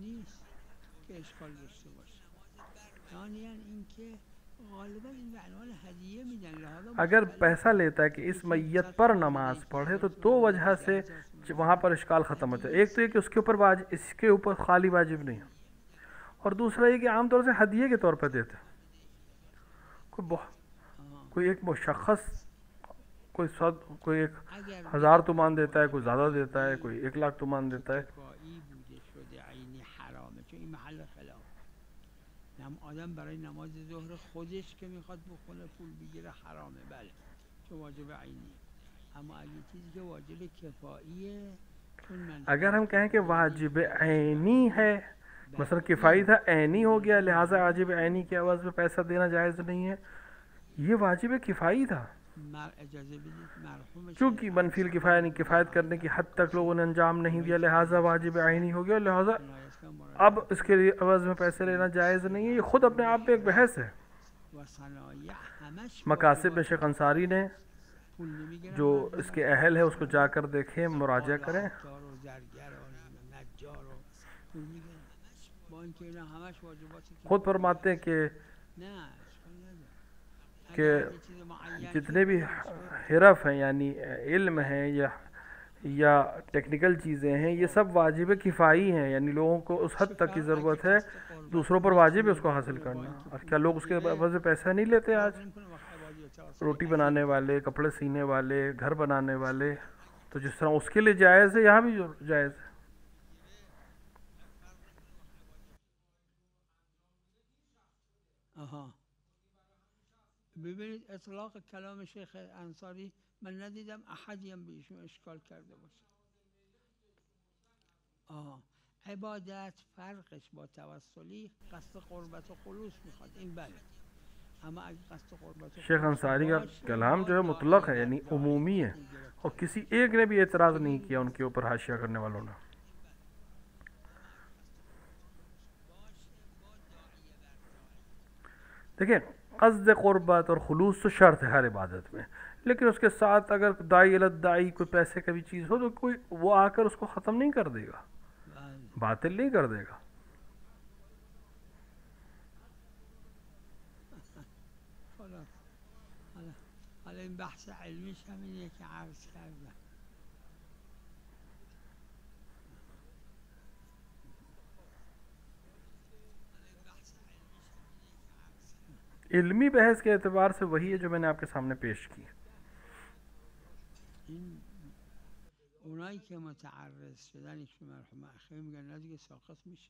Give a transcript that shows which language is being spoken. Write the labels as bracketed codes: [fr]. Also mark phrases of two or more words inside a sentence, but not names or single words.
[hi] अगर पैसा लेता है कि इस मैयत पर नमाज पढ़े तो दो वजह से वहाँ पर इश्काल ख़त्म होता है। एक तो ये कि उसके ऊपर इसके ऊपर खाली वाजिब नहीं, और दूसरा ये कि आमतौर से हदिये के तौर पर देते हैं। कोई एक मुशख़्ख़स कोई कोई [fa] اگر [hi] 1000 تومان देता है, कोई ज़्यादा देता है, कोई 1 लाख تومان देता है. [fa] کفایی بوده شده عینی حرامه، چون این محل خلاف. آدم برای نماز ظهر خودش که میخواد بخونه پول بگیره حرامه، بله، چون واجب عینیه. اما اگه چیزی که واجب کفاییه، چون من [hi] अगर हम कहें कि वाजिब ऐनी है, मसलन किफ़ाई था ऐनी हो गया, लिहाजा वाजिब ऐनी के एवज़ में पैसा देना जायज़ नहीं है, ये वाजिब किफ़ाई था. [fa] اجازه بدید مرحوم [hi] चूँकि मनफिल किफ़ाया यानी किफ़ायत करने की हद तक लोगों ने अंजाम नहीं दिया, लिहाजा वाजिब ऐनी हो गया, लिहाजा अब इसके लिए एवज़ में पैसे लेना जायज़ नहीं है. ये ख़ुद अपने आप में एक बहस है. [fa] و صنایع همش [hi] मकासिब में शेख अंसारी ने [fa] پول نمیگیرن، [hi] जो इसके अहल है उसको जाकर देखें, मुराजा करें. [fa] عطار و زرگر و نجار و پول میگیرن با اینکه اینا همش واجباتی که [hi] खुद फरमाते हैं कि [fa] نه اشکال نداره. [hi] कि [fa] اگر یه چیز معین [hi] जितने भी [fa] شد، [hi] हिरफ हैं यानी इल्म हैं या टेक्निकल चीज़ें हैं, ये सब वाजिब किफ़ाई हैं, यानी लोगों को उस हद तक की ज़रूरत है, दूसरों पर वाजिब है उसको हासिल करना. और क्या लोग उसके एवज़ में पैसा नहीं लेते आज? रोटी बनाने वाले, कपड़े सीने वाले, घर बनाने वाले, तो जिस तरह उसके लिए जायज़ है यहाँ भी जायज़ है. [fa] آها ببینید اطلاق کلام شیخ انصاری من ندیدم احدی هم به ایشون اشکال کرده باشه. عبادت فرقش با توسلی قصد قربت و خلوص میخواد، این بله. اما اگه قصد قربت و [hi] शेख अंसारी का कलाम जो है मुतलक है यानी उमूमी है, और किसी एक ने भी एतराज़ नहीं किया उनके ऊपर हाशिया करने वालों ने. देखिए क़स्द क़ुरबत और खुलूस तो शर्त है हर इबादत में, लेकिन उसके साथ अगर दाई दाई कोई पैसे का भी चीज़ हो तो कोई वो आकर उसको ख़त्म नहीं कर देगा, बातिल नहीं कर देगा. [fa] حالا این بحث علمیش همینه که عرض کردم. [hi] इल्मी बहस के एतबार से वही है जो मैंने आपके सामने पेश की. [fa] این اونایی که متعرض شدن که مرحوم اخیر میگن نه دیگه ساقط میشه.